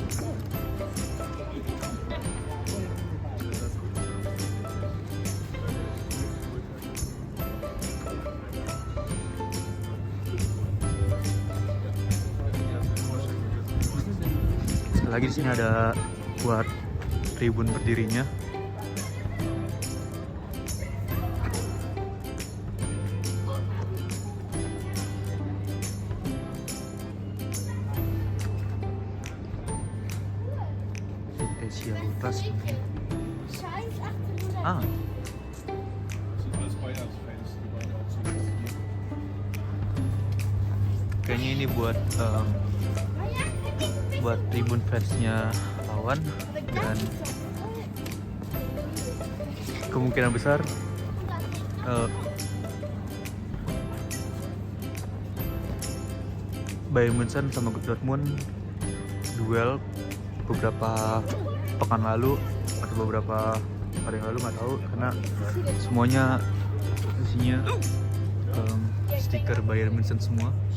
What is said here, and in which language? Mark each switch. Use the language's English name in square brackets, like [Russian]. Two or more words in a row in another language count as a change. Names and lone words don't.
[Indonesian] Lagi di sini ada buat tribun berdirinya. Asia Ultras. Ah, [German] Sind alles Bayern-Fans, die beide auch so hier. [Indonesian] kayaknya ini buat tribun fansnya lawan, dan kemungkinan besar Bayern Munchen sama Dortmund duel beberapa pekan lalu atau beberapa hari yang lalu, nggak tahu, karena semuanya isinya stiker Bayern Munchen semua.